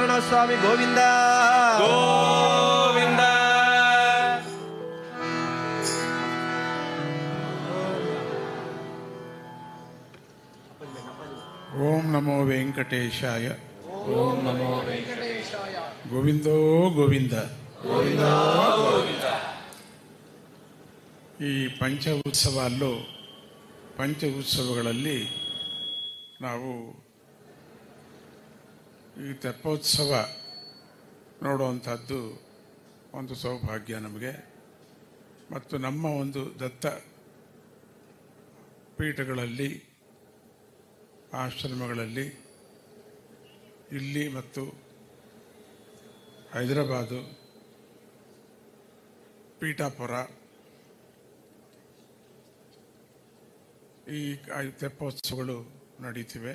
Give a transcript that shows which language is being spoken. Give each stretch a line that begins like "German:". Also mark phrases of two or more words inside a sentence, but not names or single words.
Sanskrit: ಸ್ವಾಮಿ ಗೋವಿಂದ. ಗೋವಿಂದ. ಓಂ ನಮೋ ವೆಂಕಟೇಶಾಯ. ಓಂ ನಮೋ ವೆಂಕಟೇಶಾಯ. ಗೋವಿಂದೋ ಗೋವಿಂದ. ಗೋವಿಂದ ಗೋವಿಂದ.
Kannada: ಈ ಪಂಚ ಉತ್ಸವಗಳಲ್ಲಿ ನಾವು ಈ ತೆಪ್ಪೋತ್ಸವ ನೋಡುವಂಥದ್ದು ಒಂದು ಸೌಭಾಗ್ಯ ನಮಗೆ. ಮತ್ತು ನಮ್ಮ ಒಂದು ದತ್ತ ಪೀಠಗಳಲ್ಲಿ, ಆಶ್ರಮಗಳಲ್ಲಿ, ಇಲ್ಲಿ ಮತ್ತು ಹೈದರಾಬಾದು, ಪೀಠಾಪುರ, ಈ ತೆಪ್ಪೋತ್ಸವಗಳು ನಡೀತಿವೆ.